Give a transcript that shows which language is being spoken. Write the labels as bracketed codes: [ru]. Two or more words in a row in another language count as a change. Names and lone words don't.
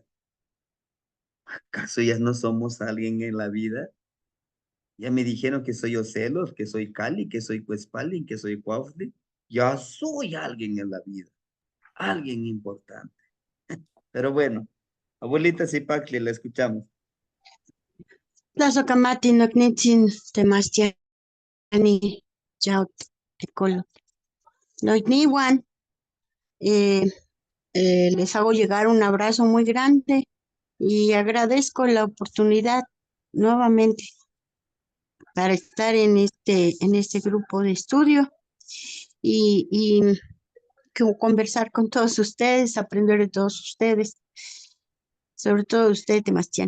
[es] ¿Acaso ya no somos alguien en la vida? Ya me dijeron que soy Ocelos, que soy Cali, que soy Cuespalin, que soy Cuautli. Ya soy alguien en la vida, alguien importante. Pero bueno, abuelita Zipacli, la escuchamos. [nah] Tlazokamati noknitzin temastiani yaut tekolo. Noitniwan, [es] les hago llegar un abrazo muy grande y agradezco la oportunidad nuevamente para estar en este grupo de estudio y conversar con todos ustedes, aprender de todos ustedes, sobre todo de usted, Temastiani.